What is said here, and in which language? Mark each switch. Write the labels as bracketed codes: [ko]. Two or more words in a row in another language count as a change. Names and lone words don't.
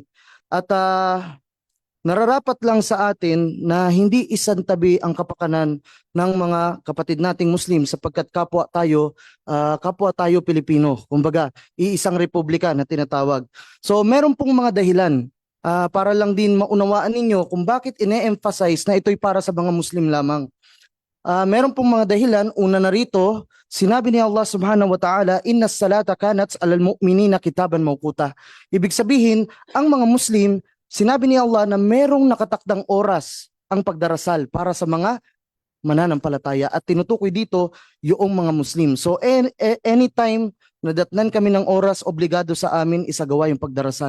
[tl] At nararapat lang sa atin na hindi isantabi ang kapakanan ng mga kapatid nating Muslim sapagkat kapwa tayo Pilipino. Kumbaga, iisang republika na tinatawag. So meron pong mga dahilan para lang din maunawaan ninyo kung bakit ine-emphasize na ito'y para sa mga Muslim lamang. Meron pong mga dahilan. Una na rito, sinabi ni Allah [ar] سبحانه وتعالى, "إن الصلاة كانت على المؤمنين كتابا موقوتا." [tl] Ibig sabihin, ang mga Muslim, sinabi ni Allah na merong nakatakdang oras ang pagdarasal para sa mga mananampalataya at tinutukoy dito yung mga Muslim. So anytime na datnan kami ng oras, obligado sa amin isagawa yung pagdarasal.